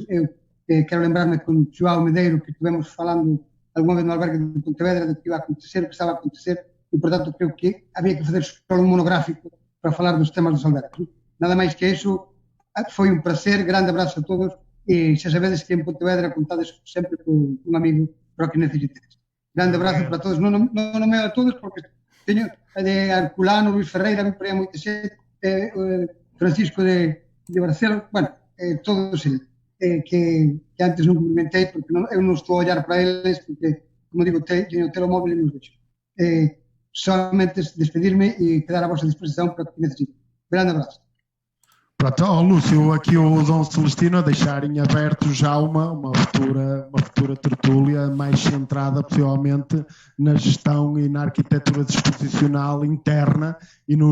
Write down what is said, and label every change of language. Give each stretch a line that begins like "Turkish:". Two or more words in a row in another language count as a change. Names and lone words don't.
Portuguese: Eu quero lembrar-me com o João Medeiro que estivemos falando alguma vez no albergue de Pontevedra do que ia acontecer, o que estava a acontecer, e portanto creio que havia que fazer só um monográfico para falar dos temas dos albergues. Nada mais que isso, foi um prazer, grande abraço a todos, e já sabedes que em Pontevedra contades sempre com um amigo para o que necessiteis. Grande abraço para todos, não
Galician: nomeo a todos porque teño de Arculano, Luís Ferreira, me por aí moita xente, Francisco de Barcelos, bueno, todos eles. Que antes non cumprimentei porque eu non estou a olhar para eles porque, como digo, teño o telemóvel e non vexo. Solamente despedirme e quedar
Portuguese: a vossa disposição
Galician: para o que necesito.
Portuguese: Grande abraço. Pronto, Lúcio, aqui o Dom Celestino a deixar em aberto já uma futura tertúlia mais centrada possivelmente na gestão e na arquitetura disposicional interna e